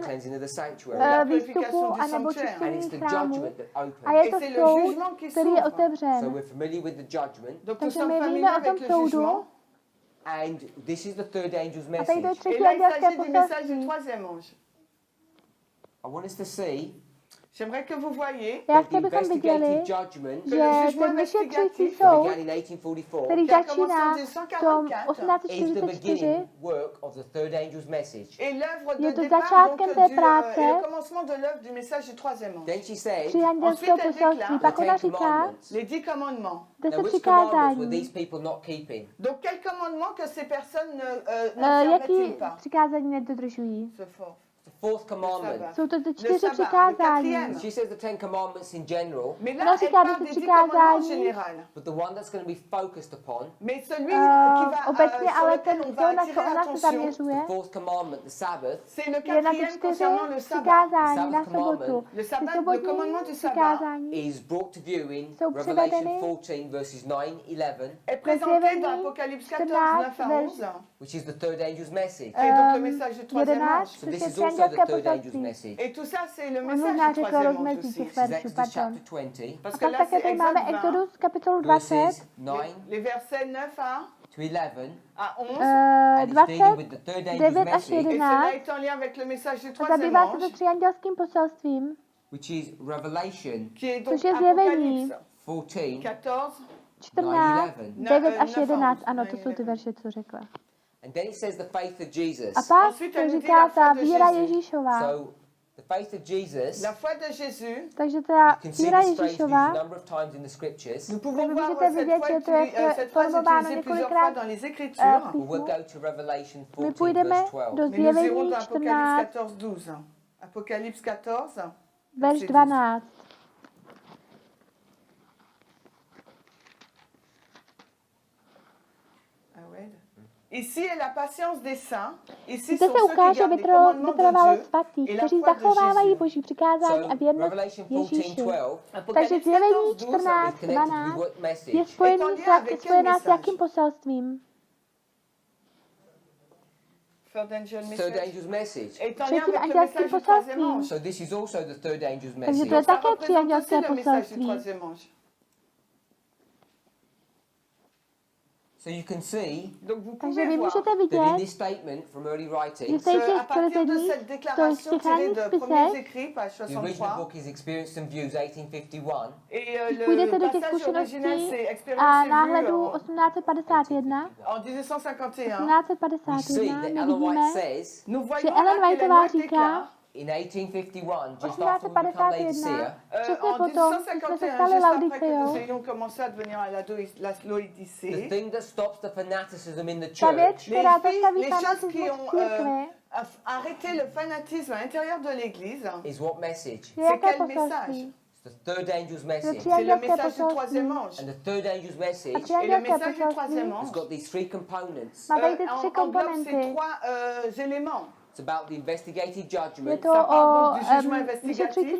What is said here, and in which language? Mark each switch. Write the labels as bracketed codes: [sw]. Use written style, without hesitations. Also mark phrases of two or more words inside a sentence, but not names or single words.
[en] the cleansing of the sanctuary. [fr] La [cs] výstupu [fr] purification du [cs] anebo [fr] sanctuaire. [en] And it's [cs] čištění [en] the [cs] chrámu. [en] judgment that [cs] A [en] opens. [cs] je [fr] Et [cs] to [fr] c'est le [cs] soud, [fr] jugement qui [cs] který je [fr] s'ouvre. [en] So [cs] otevřen. [en] we're familiar with the judgment. [fr] Donc nous [cs] Takže [fr] sommes [cs] my [fr] familiers [cs] víme o [fr] avec [cs] tom [fr] le [cs] soudu. [fr] jugement. [en] And this is the third angel's [cs] A tady to je [en] message. [fr] Et [cs] třetí [fr] là, il [cs] andělské [fr] s'agit du message du [cs] poselství. [fr] troisième ange. [en] I want us to see [fr] J'aimerais J'aimerais que vous voyez [cs] Já [en] that [cs] chtěl [en] the [cs] bychom viděli, [en] investigative judgment [cs] že [fr] le jugement [cs] ten vyšetřující [fr] investigatif [cs] soud, [en] began in 1844 [cs] který [fr] qui a [cs] začíná [fr] commencé en [cs] v tom [fr] 1844, [en] is the [cs] 1844, [en] beginning work of the third angel's message. [fr] est l'œuvre [cs] Je [fr] de [cs] to [fr] départ [cs] začátkem [fr] donc, [cs] té [fr] du, [cs] práce. [fr] et le commencement de l'œuvre du message du troisième ange. [en] Then she said, [cs] při andělského [fr] Ensuite, elle [cs] poselství. [fr] déclare [cs] Pak [en] the [cs] ona Ten říká [en] Commandments. [fr] Les 10 commandements. [en] Now, [cs] 10 [en] which commandments were [cs] přikázání. [en] these people not keeping? [fr] Donc, quel commandement que ces personnes ne [cs] Jaký [fr] permettent-ils pas? [cs] přikázání nedodržují? [fr] Ce fort. [en] The fourth commandment. [fr] sabbat. [cs] Jsou to ty [fr] Le [cs] 4 [fr] sabbat, le [cs] přikázání. [fr] quatrième. [en] She says the Ten Commandments in general, [fr] Mais [cs] Ona [fr] là, elle [cs] říká [fr] parle [cs] 10 [fr] des 10 commandements en [cs] přikázání. [fr] général. [en] but the one that's going to be focused upon, [fr] Mais celui qui va, [cs] Obecně, [fr] sur [cs] ale [fr] lequel [cs] ten, [fr] on va [cs] to, na co [fr] attirer [cs] ona se [fr] l'attention, [cs] zaměřuje, [en] the fourth commandment, the Sabbath, [fr] c'est le [cs] je na ty [fr] quatrième [cs] 4 [fr] concernant le sabbat. [cs] přikázání na [en] Sabbath commandment. [cs] sobotu. [fr] Le [cs] Ty [fr] sabbat, le [cs] sobotní [fr] commandement du sabbat [cs] přikázání [en] is brought to view in [cs] jsou [en] Revelation [cs] přivedeny [en] 14 verses 9, 11, [fr] est présenté [cs] Zjevení [fr] dans Apocalypse 14, [cs] 14, [fr] 9 à [cs] verš [fr] 11. [en] which is the third angel's message. [fr] Et donc le message du troisième [cs] 11, [fr] ange. [en] So [cs] což [en] this [cs] je [en] is also the [cs] při andělské [en] third angel's [cs] poselství. [en] message. [fr] Et tout ça, c'est le [cs] On [fr] message [cs] možná [fr] du [cs] řekl [fr] troisième ange [cs] rozmezí [fr] aussi. [cs] těch [en] This is [cs] veršů, [en] Exodus [cs] pardon. [en] chapter 20, [cs] A [fr] Parce que [cs] pak [fr] là, [cs] také [fr] c'est [cs] tady máme [fr] Exode 20, [cs] Exodus kapitolu 20, [en] verses 9 [fr] les versets 9 [en] to 11, [fr] à 11. [en] and it's dealing with the third angel's [cs] 9 až [en] message, [fr] Et cela [cs] 11 [fr] est en lien avec le message du [cs] a [fr] troisième [cs] zabývá se to [fr] ange, [cs] třiandělským poselstvím, [en] which is Revelation [fr] qui est donc [cs] což je zjevení. [fr] Apocalypse [en] 14, [fr] 14. [cs] 14, 9 až 11, ano, to jsou ty [fr] 9. [cs] verše, co řekla. [en] and then it says the faith of Jesus. [cs] A pak [fr] Ensuite, [cs] to [fr] elle nous dit [cs] říká [fr] la [cs] ta [fr] foi de [cs] víra [fr] Jésus. [cs] Ježíšova. [en] So the faith of Jesus, [fr] La foi de Jésus, [cs] Takže ta [en] you can see [cs] víra [en] this phrase used a [cs] Ježíšova, [en] number of times in the scriptures. [fr] nous [cs] Vy [fr] pouvons voir [cs] můžete [fr] cette, [cs] vidět, že to je [fr] cette phrase [cs] formováno [fr] utilisée plusieurs [cs] několikrát [fr] fois dans les Écritures. [cs] v [en] But we'll [cs] písmu. [en] go to Revelation [cs] My [en] 14 [cs] půjdeme [en] verse 12. [cs] do [fr] Mais nous irons [cs] zjevení [fr] dans [cs] 14, [fr] Apocalypse 14, 12. Apocalypse 14, [cs] verš [fr] verset [cs] 12. [fr] Ah ouais. Ici est la patience des saints. Ici [cs] Zde [fr] sont [cs] se [fr] ceux qui [cs] ukáže [fr] gardent les commandements de [cs] vytrvalost [fr] Dieu [cs] svatých, [fr] et la [cs] kteří [fr] foi de [cs] zachovávají [fr] Jésus. [cs] Boží přikázání a [en] So [cs] věrnost [en] Revelation [cs] Ježíši. [en] 14:12 [cs] Takže [fr] Apocalypse [cs] zjevení [fr] 14, 12 [cs] 14, [en] is connected [cs] 12 [en] with what [cs] je [en] message? [cs] spojený [fr] Est en lien avec quel [cs] spojená s [fr] message? [cs] jakým poselstvím? [en] Third angel Third message. angel's message. [fr] Est en lien [cs] Třetím [fr] avec le [cs] andělským [fr] message du troisième [cs] poselstvím. [fr] ange. [en] So this is also the third angel's [cs] Takže to je [en] message. [fr] Ça [cs] také [fr] représente aussi [cs] třiandělské [fr] le message du [cs] poselství. [fr] troisième ange. [en] So you can see [fr] Donc vous [cs] Takže [fr] pouvez [cs] vy [fr] voir [cs] můžete [en] that in [cs] vidět, [en] this statement from early [cs] že [en] writings, [cs] v těch [fr] à partir de [cs] tvrzeních, [fr] cette [cs] to z [fr] déclaration [cs] těch [fr] tirée [cs] ranních [fr] de Premiers [cs] spisech, [fr] écrits, page [en] the original [fr] 63, [en] book is Experience and Views 1851. [fr] et [cs] půjdete [fr] le [cs] do těch [fr] passage original [cs] zkušeností [fr] c'est [cs] a [fr] Expérience et [cs] náhledu [fr] vue [cs] 1851, [fr] en 1951. [en] We see [cs] 1851, [en] that [cs] my [en] Ellen White [cs] vidíme, [en] says [fr] Nous [cs] že [fr] voyons [cs] Ellen [fr] là qu'Ellen [cs] Whiteová [fr] White [cs] říká, [fr] déclare [en] in 1851, just after we become [cs] 1851, [en] Laodicea, [cs] přesně [fr] en [cs] potom, když jsme se [fr] 1951, [cs] stali [fr] juste après que nous [cs] Laodiceou, [fr] ayons commencé à devenir la [en] the [fr] Laodicée, [en] thing that stops the fanaticism in the [cs] ta věc, [en] church [cs] která [fr] les [cs] zastaví [fr] choses qui [cs] fanatismus [fr] ont [cs] v církvi, [fr] arrêté le fanatisme à l'intérieur de l'Église, [en] is what message? [cs] je jaké [fr] quel [cs] poselství? [en] It's the third angel's message. [cs] Tři [fr] c'est le [cs] andělské [fr] message du troisième [cs] poselství. [fr] ange. [en] And the third angel's [cs] A [en] message [cs] tři [fr] Et le [cs] andělské [fr] message du troisième [cs] poselství [en] has [fr] ange [en] got these three components. [cs] má tady ty tři [fr] englobe ces [cs] komponenty. [fr] trois éléments. [en] It's about the investigative [cs] Je [en] judgment, [cs] to [fr] Ça [cs] o [fr] parle donc du jugement [cs] vyšetřující [fr] investigatif,